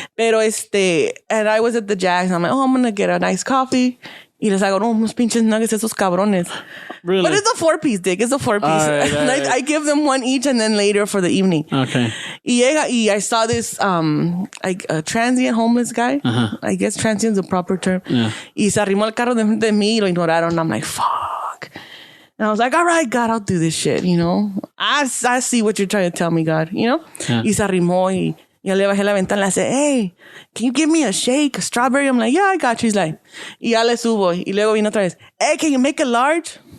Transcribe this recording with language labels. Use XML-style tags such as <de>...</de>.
<en>Pero and I was at the Jack's. And I'm like, I'm gonna get a nice coffee.</en> <es>Y les hago, unos pinches nuggets, esos cabrones.</es> <en>Really? But it's a 4-piece, Dick. It's a 4-piece. All right. I give them one each and then later for the evening. Okay. Y I saw this a transient homeless guy. Uh-huh. I guess transient is a proper term. Yeah.</en> <es>Y se arrimó el carro de frente de mí y lo ignoraron.</es> <en>I'm like, fuck. And I was like, all right, God, I'll do this shit, I see what you're trying to tell me, God, Yeah. Y se arrimó y ya le bajé la ventana. I said, hey, can you give me a shake, a strawberry? I'm like, yeah, I got you.</en> <es>He's like, y ya le subo. Y luego vino otra vez, hey, can you make it large?</es>